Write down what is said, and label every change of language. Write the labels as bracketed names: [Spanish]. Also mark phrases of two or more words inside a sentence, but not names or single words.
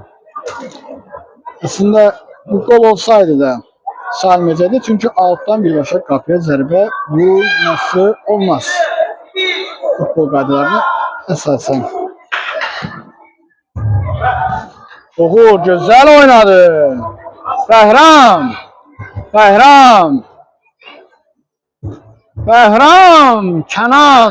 [Azerbaijani] Aslında bu gol olsaydı da sayılmayacaqdı. Çünkü alttan birbaşa kapıya zərbə vurması olmaz. Futbol qaydalarına əsasən. [Turkish] Uğur güzel oynadı. Bəhram. Bəhram. Bəhram. Kənan.